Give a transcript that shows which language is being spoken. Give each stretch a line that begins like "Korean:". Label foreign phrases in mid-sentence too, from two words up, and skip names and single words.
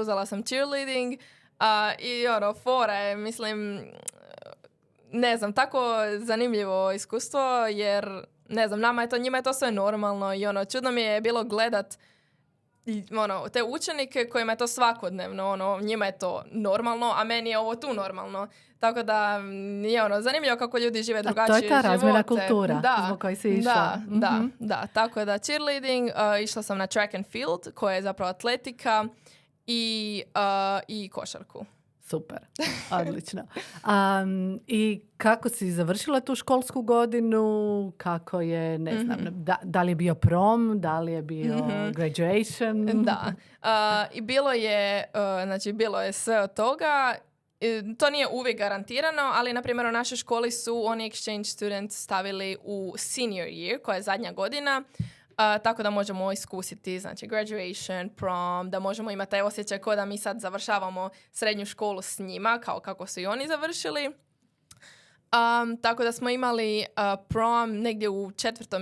Croatian: Uzela sam cheerleading i fora je, mislim, ne znam, tako zanimljivo iskustvo, jer, ne znam, njima je to sve normalno i čudno mi je bilo gledat te učenike kojima je to svakodnevno, njima je to normalno, a meni je ovo tu normalno. Tako da je zanimljivo kako ljudi žive drugačije živote. To je ta razmjena kultura zbog koji si išla. Da. Tako da cheerleading, išla sam na
English: track and field,
Croatian: koja je zapravo atletika i košarku. Super, odlično. I kako si završila tu školsku godinu? Kako je, ne znam, da li je bio prom, da li je bio graduation? Da, i bilo je sve od toga. To nije uvijek garantirano, ali na primjer u našoj školi su oni
English: exchange students
Croatian: stavili u
English: senior year,
Croatian: koja je zadnja godina. Tako da možemo iskusiti, znači, graduation, prom, da možemo imati taj osjećaj kao da mi sad završavamo srednju školu s njima, kao kako su i oni završili. Tako da smo imali prom negdje u 4.